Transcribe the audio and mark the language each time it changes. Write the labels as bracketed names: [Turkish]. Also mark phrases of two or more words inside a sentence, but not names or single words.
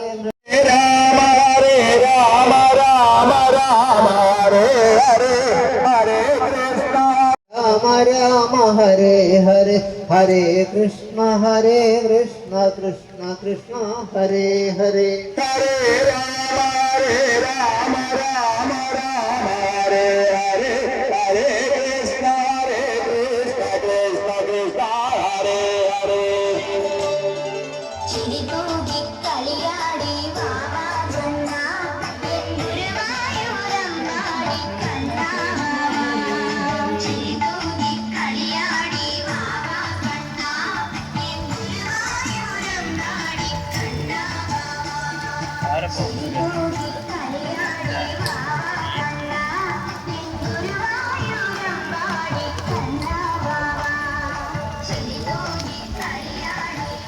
[Sanskrit] രാമ ഹരേ രാമ രാമ രാമ ഹരേ ഹരേ ഹരേ കൃഷ്ണ രാമ രാമ ഹരേ ഹരേ ഹരേ കൃഷ്ണ കൃഷ്ണ കൃഷ്ണ ഹരേ ഹരേ ഹരേ രാമ രാമ രാമ രാമ ഹരേ ഹരേ ഹരേ കൃഷ്ണ കൃഷ്ണ കൃഷ്ണ ഹരേ ഹരേ [Malayalam] ചിരിതൂകി കളിയാടി വാവാ ജന്ന ഗുരുവായൂരമ്പാടി കണ്ണാ ചിരിതൂകി കളിയാടി വാവാ കണ്ണാ ഗുരുവായൂരമ്പാടി കണ്ണാ ചിരിതൂകി കളിയാടി വാവാ കണ്ണാ ഗുരുവായൂരമ്പാടി കണ്ണാ ചിരിതൂകി കളിയാടി